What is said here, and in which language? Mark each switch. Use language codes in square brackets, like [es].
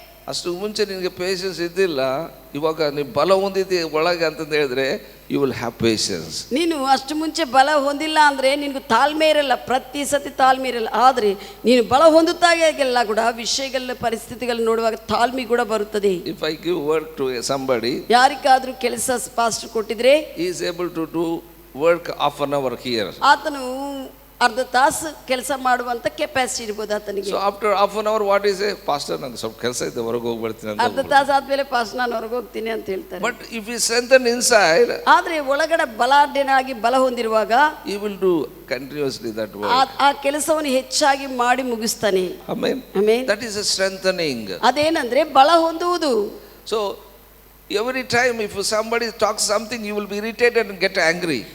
[kn] ಅಷ್ಟು ಮುಂಚೆ ನಿನಗೆ ಪೇಷನ್ಸ್ ಇದ್ದಿಲ್ಲ, ಇವಾಗ ನೀವು ಬಲ ಹೊಂದಿದ್ದಿ ಒಳಗೆ ಅಂತಂದು ಹೇಳಿದ್ರೆ [en] You will have patience. [kn] ನೀನು ಅಷ್ಟು ಮುಂಚೆ ಬಲ ಹೊಂದಿಲ್ಲ ಅಂದರೆ ನಿನಗೆ ತಾಳ್ಮೆ ಇರಲ್ಲ, ಪ್ರತಿ ಸತಿ ತಾಳ್ಮೆ ಇರಲ್ಲ. ಆದರೆ ನೀನು ಬಲ ಹೊಂದುತ್ತಾಗೆಲ್ಲ ಕೂಡ ವಿಷಯಗಳ ಪರಿಸ್ಥಿತಿಗಳನ್ನ ನೋಡುವಾಗ ತಾಳ್ಮೆ ಕೂಡ ಬರುತ್ತದೆ. [en] if I give work to somebody, [kn] ಯಾರಿಗಾದ್ರೂ ಕೆಲಸ ಪಾಸ್ಟರ್ ಕೊಟ್ಟಿದ್ರೆ [en] he is able to do work half an hour here. [kn] ಆತನು ಅರ್ಧ ತಾಸು ಕೆಲಸ ಮಾಡುವಂತ ಕೆಪಾಸಿಟಿ ಇರ್ಬೋದು ಆತನಿಗೆ. [en] So after half an hour what is a pastor [kn] ನಂಗೆ ಸ್ವಲ್ಪ ಕೆಲಸ ಇದೆ ಹೊರಗೆ ಹೋಗ್ಬಿಡ್ತೀನಿ ಅಂತ. ಅರ್ಧ ತಾಸು ಆದ್ಮೇಲೆ ಪಾಸ್ಟ್ ನಾನು ಹೊರಗೆ ಹೋಗ್ತೀನಿ ಅಂತ ಹೇಳ್ತಾರೆ. [en] But if he strengthen inside, [kn] ಆದ್ರೆ ಒಳಗಡೆ ಬಲಾಢ್ಯನಾಗಿ ಬಲ ಹೊಂದಿರುವಾಗ [en] he will do continuously that work. [kn] ಆ ಕೆಲಸವನ್ನು ಹೆಚ್ಚಾಗಿ ಮಾಡಿ ಮುಗಿಸ್ತಾನೆ. [en] Amen. [kn] Amen. [en] That is a strengthening. [kn] ಅದೇನಂದ್ರೆ ಬಲ ಹೊಂದುವುದು. [en] So every time if somebody talks something you will be irritated and get angry.